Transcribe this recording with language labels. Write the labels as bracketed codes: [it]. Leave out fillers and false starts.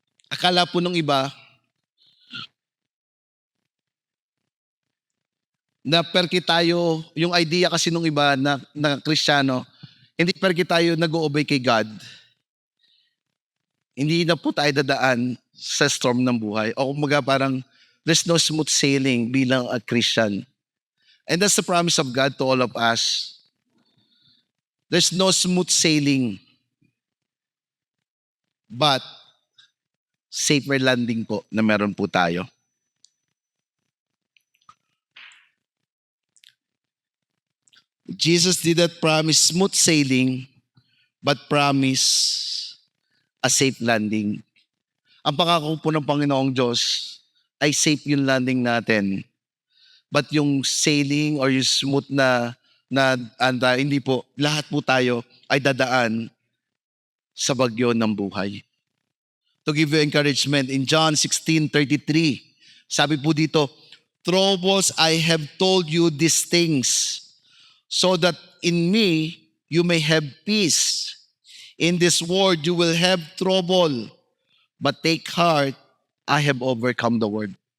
[tl] Akala po nung iba, na perki tayo, yung idea kasi nung iba na Kristiyano, hindi perki tayo nag-o-obey kay God. Hindi na po tayo dadaan sa storm ng buhay. O kumaga parang, [en] there's no smooth sailing bilang a Christian. And that's the promise of God to all of us. There's no smooth sailing. [tl] But, [en] safer landing [tl] po na meron po tayo. [en] Jesus did not promise smooth sailing, but promise a safe landing. [tl] Ang pangako po ng Panginoong Diyos ay safe yung landing natin. But yung sailing or yung smooth na hindi po, lahat po tayo ay dadaan sa bagyo ng buhay. [en] to give you encouragement. In John 16:33, [tl] sabi po dito, [en] "Troubles, I have told you these things, so that in me you may have peace. In this world you will have trouble, but take heart, I have overcome the world."